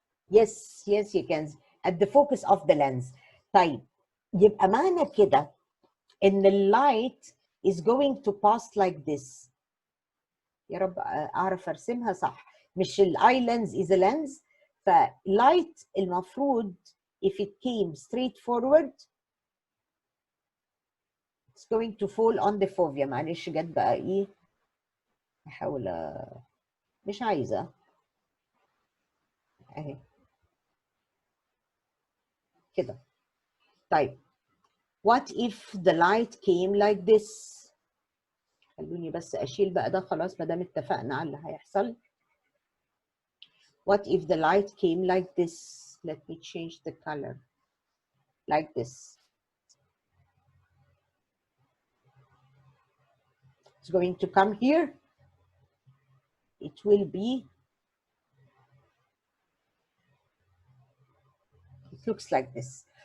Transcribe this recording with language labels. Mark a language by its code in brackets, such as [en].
[en] Yes, you can, at the focus of the lens. [ar] طيب, يبقى معنى كده إن [en] اللايت is going to pass like this. [ar] يا رب أعرف أرسمها صح. [en] مش الأي lens is a lens. [ar] فلايت المفروض [en] if it came straight forward, It's going to fall on the fovea. [ar] معلش جت بقى ايه، احاول مش عايزه اهي كده. طيب [en] what if the light came like this؟ [ar] خلوني بس اشيل بقى ده خلاص ما دام اتفقنا على اللي هيحصل. [en] What if the light came like this? Let me change the color. Like this. It's going to come here. It will be, it looks like this.